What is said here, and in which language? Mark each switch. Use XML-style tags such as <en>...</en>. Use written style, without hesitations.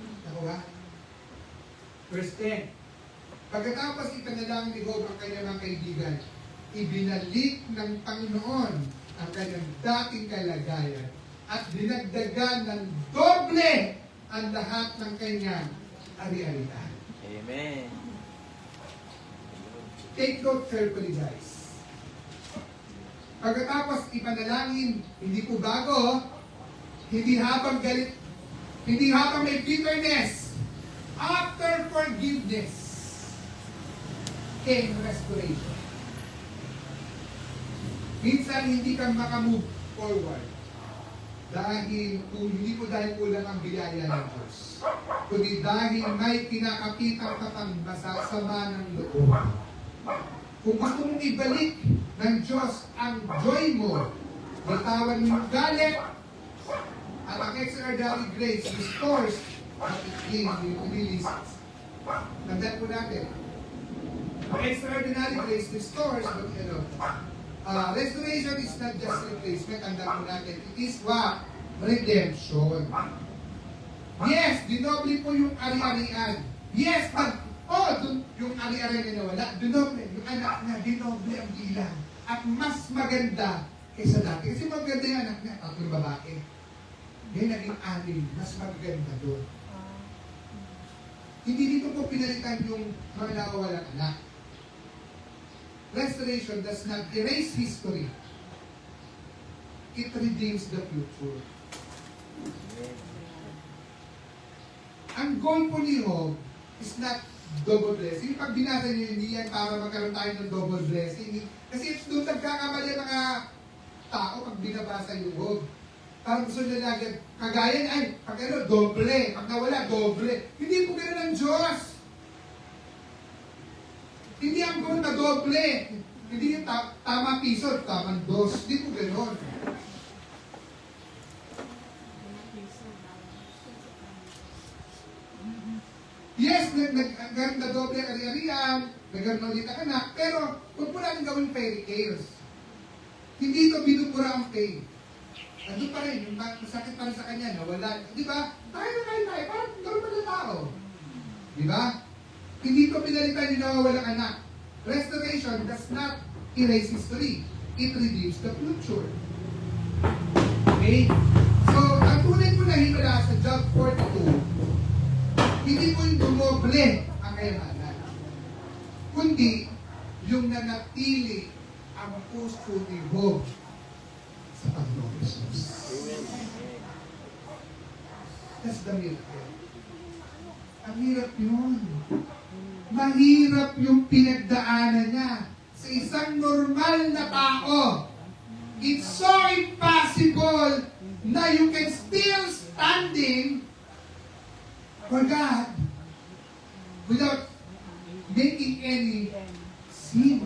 <tl>Ako ba? Verse 10. Pagkatapos ipanalangin ni Job ang kanyang mga kaibigan, ibinalik ng Panginoon ang kanyang dating kalagayan at dinagdagan ng doble ang lahat ng kanyang ari-arian. Amen.</tl> <en>Take note carefully, guys.</en> <tl>Pagkatapos ipanalangin, hindi po bago, hindi habang galit, hindi habang may bitterness.</tl> <en>After forgiveness came restoration.</en> <tl>Minsan hindi ka makamove forward dahil hindi po dahil kulang ang biyaya ng Diyos, kundi dahil may kinakapitang ka pang masasama ng loob. Kung gusto mong ibalik ng Diyos ang joy mo, bitawan mo yung galit, at ang</tl> <en>extraordinary grace restores what it releases.</en> <tl>Tandaan po natin.</tl> <en>Ang extraordinary grace restores what restoration is not just replacement.</en> <tl>Tandaan po natin.</tl> <en>It is what? Redemption.</en> <tl>Yes, dinoble po yung ari-arian. Yes, yung ari-arian na nawala, dinoble. Yung anak na, dinoble ang bilang. At mas maganda kaysa dati. Kasi maganda yung anak niya, tatlong babae. Ngayon naging anim, mas maganda doon. Hindi dito po pinalitan yung mga nawawalang anak.</tl> <en>Restoration does not erase history. It redeems the future.</en> <tl>Ang goal po ni Job</tl> <en>is not double blessing.</en> <tl>Pag binasa niyo, hindi yan para magkaroon tayo ng double blessing. Kasi doon nagkakamali ang mga tao pag binabasa yung Job. Parang gusto nila agad, kagaya ay, pag ano, doble. Pag nawala, doble. Hindi po ganoon ang Diyos. Hindi ang goal na doble. Hindi yung tama piso, tamang dos. Hindi po ganoon. Yes, nagkaroon na doble ang ari-arian, nagkaroon ulit ang anak, pero huwag po natin gawin fairy tales. Hindi ito binubura ang pain. Ano pa rin, yung masakit pa rin sa kanya, nawala. Di ba? Tayo, parang gano'n pa ng tao. Di ba? Hindi ito pinalitan yung nawawalang anak.</tl> <en>Restoration does not erase history. It redeems the future. Okay?</en> <tl>So, ang tunay ko na himala sa Job 42, hindi po yung dumoble ang kayamanan, kundi yung nanatili ang puso ni Job sa Panginoon Jesus.</tl> <en>That's the miracle.</en> <tl>Ang hirap yun. Mahirap yung pinagdaanan niya sa isang normal na tao.</tl> <en>It's so impossible na you can still standing for God without making any sin.</en>